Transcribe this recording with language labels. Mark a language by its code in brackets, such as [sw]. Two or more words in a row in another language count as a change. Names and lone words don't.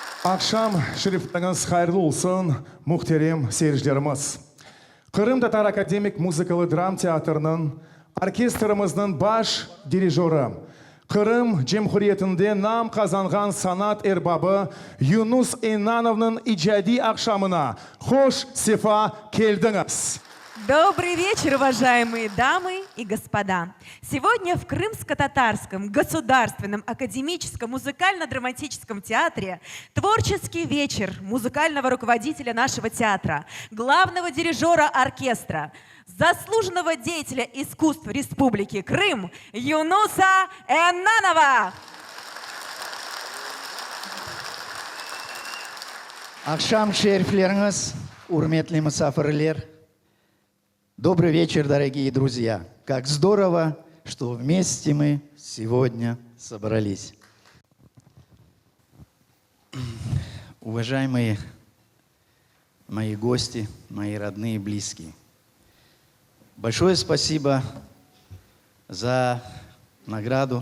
[crh] Akşam şerифleriniz hayırlı olsun, muhterem seyircilerimiz. Kırım Tatar Akademik Muzikalı Dram Teatrının orkestrimizin baş dirijörü, Kırım Cumhuriyeti'nde nam kazangan sanat erbabı Yunus Enanov'nun icadi akşamına hoş sefa geldiniz. [ru] Добрый вечер, уважаемые дамы и господа. Сегодня в Крымско-Татарском государственном академическом музыкально-драматическом театре творческий вечер музыкального руководителя нашего театра, главного дирижера оркестра, заслуженного деятеля искусств Республики Крым Юнуса Энанова. [crh] Akşam şerifleriniz, урметли мусафирлер. [ru] Добрый вечер, дорогие друзья. Как здорово, что вместе мы сегодня собрались. Уважаемые мои гости, мои родные и близкие, большое спасибо за награду.